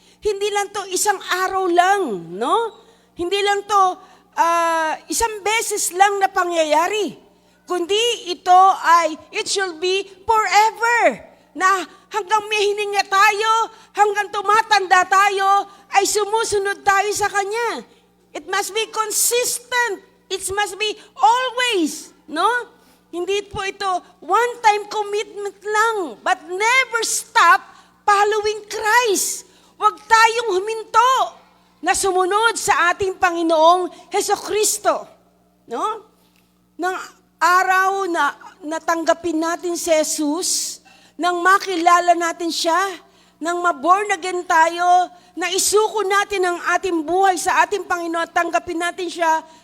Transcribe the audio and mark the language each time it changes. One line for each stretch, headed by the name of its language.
Filipino: Hindi lang to isang araw lang, no? Hindi lang to isang beses lang na pangyayari. Kundi ito ay,
English: it should be forever.
Filipino: Na hanggang may hininga tayo, hanggang tumatanda tayo, ay sumusunod tayo sa Kanya.
English: It must be consistent. It must be always, no?
Filipino: Hindi po ito
English: one-time commitment lang, but never stop following Christ.
Filipino: Huwag tayong huminto na sumunod sa ating Panginoong Hesukristo. no? Ng araw na natanggapin natin si Jesus, nang makilala natin siya, nang ma-born again tayo, na isuko natin ang ating buhay sa ating Panginoon at tanggapin natin siya